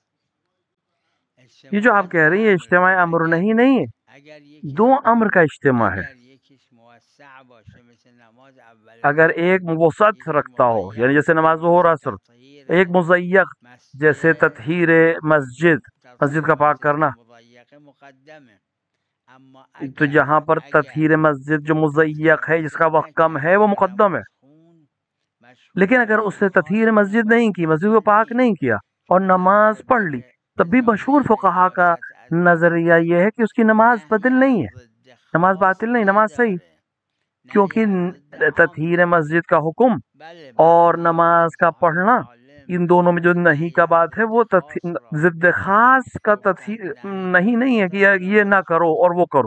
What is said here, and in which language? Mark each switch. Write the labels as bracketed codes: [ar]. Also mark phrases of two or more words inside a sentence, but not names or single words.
[ur] یہ جو آپ کہہ رہی ہیں اجتماع امر نہیں نہیں ہے، اگر دو امر کا اجتماع ہے. اگر [fa] یکیش موسع باشه مثل نماز اول [ur] اگر ایک وسعت رکھتا ہو، یعنی جیسے نماز ظہر عصر، ایک مضیق جیسے تطہیر مسجد، مسجد کا پاک کرنا، [fa] مضیق مقدمه، اما [ur] تو جہاں پر تطہیر مسجد جو مضیق ہے، جس کا وقت کم ہے، وہ مقدم ہے. لیکن اگر اس نے تطہیر مسجد نہیں کی، مسجد کو پاک نہیں کیا اور نماز پڑھ لی، تب بھی مشہور فقہا کا نظریہ یہ ہے کہ اس کی نماز بدل نہیں ہے، نماز باطل نہیں، نماز صحیح، کیونکہ تطہیر مسجد کا حکم اور نماز کا پڑھنا، ان دونوں میں جو نہیں کا بات ہے وہ ضد خاص کا تطہیر نہیں ہے کہ یہ نہ کرو اور وہ کرو.